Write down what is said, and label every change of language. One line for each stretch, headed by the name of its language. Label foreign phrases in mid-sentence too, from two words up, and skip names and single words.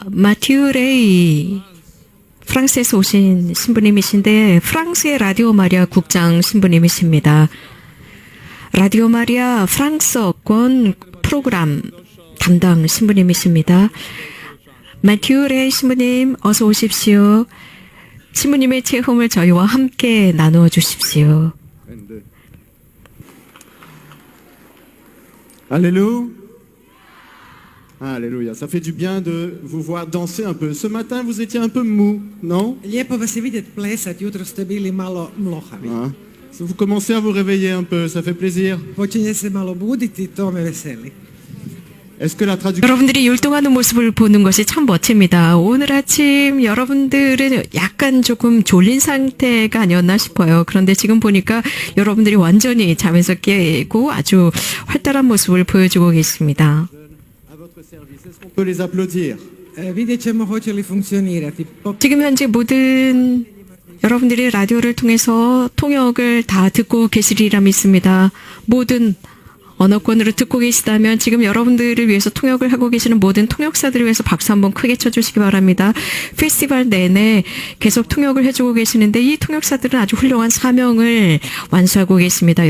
Korean: 마티우 레이, 프랑스에서 오신 신부님이신데 프랑스의 라디오 마리아 국장 신부님이십니다. 라디오 마리아 프랑스어권 프로그램 담당 신부님이십니다. 마티우 레이 신부님, 어서 오십시오. 신부님의 체험을 저희와 함께 나누어 주십시오.
French: Alléluia. Alléluia. Ça fait du bien de vous voir danser un peu. Ce matin, vous étiez un peu mou, non?
Croatian: Lijepo vas je vidjeti plesat, jutro ste bili malo mlohavi. Ah.
French: Vous commencez à vous réveiller un peu, ça fait plaisir.
Croatian: Počinje se malo buditi, to me veseli.
French: Est-ce que la traduction...
Korean: 여러분들이 율동하는 모습을 보는 것이 참 멋집니다. 오늘 아침 여러분들은 약간 조금 졸린 상태가 아니었나 싶어요. 그런데 지금 보니까 여러분들이 완전히 잠에서 깨고 아주 활달한 모습을 보여주고 계십니다.
French: Est-ce qu'on peut les applaudir?
Croatian: Vidjet ćemo hoće li funkcionirati.
Korean: 지금 현재 모든 여러분들이 라디오를 통해서 통역을 다 듣고 계시리라 믿습니다. 모든 언어권으로 듣고 계시다면 지금 여러분들을 위해서 통역을 하고 계시는 모든 통역사들을 위해서 박수 한번 크게 쳐주시기 바랍니다. 페스티벌 내내 계속 통역을 해주고 계시는데 이 통역사들은 아주 훌륭한 사명을 완수하고 계십니다.